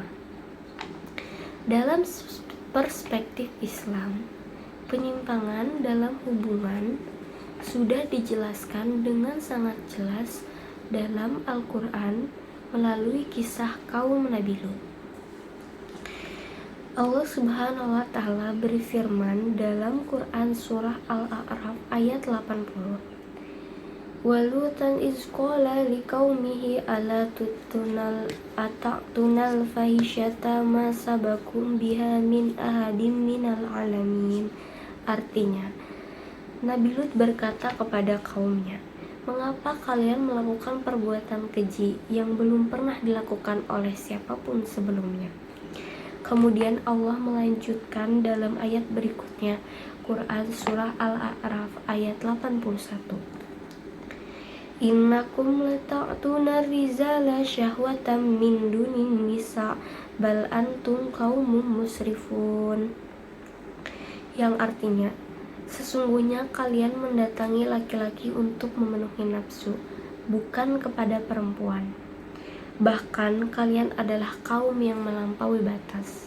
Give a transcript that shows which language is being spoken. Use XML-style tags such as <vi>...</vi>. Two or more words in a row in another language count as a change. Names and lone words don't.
<id>Dalam perspektif Islam, penyimpangan dalam hubungan sudah dijelaskan dengan sangat jelas dalam Al-Quran melalui kisah kaum Nabi Lut. Allah</id> <ar>سبحانه وتعالى</ar> <id>berfirman dalam Quran surah Al-A'raf ayat 80.</id> <ar>ولوطا إذ قال لقومه أتأتون الفاحشة ما سبقكم بها من أحد من العالمين.</ar> <id>Artinya, Nabi Lut berkata kepada kaumnya, "Mengapa kalian melakukan perbuatan keji yang belum pernah dilakukan oleh siapapun sebelumnya?" Kemudian Allah melanjutkan dalam ayat berikutnya, Quran surah Al-A'raf ayat 81.</id> <ar>إنكم لتأتون الرجال شهوة من دون النساء بل أنتم قوم مسرفون.</ar> <id>Yang artinya, sesungguhnya kalian mendatangi laki-laki untuk memenuhi nafsu, bukan kepada perempuan. Bahkan kalian adalah kaum yang melampaui batas.</id>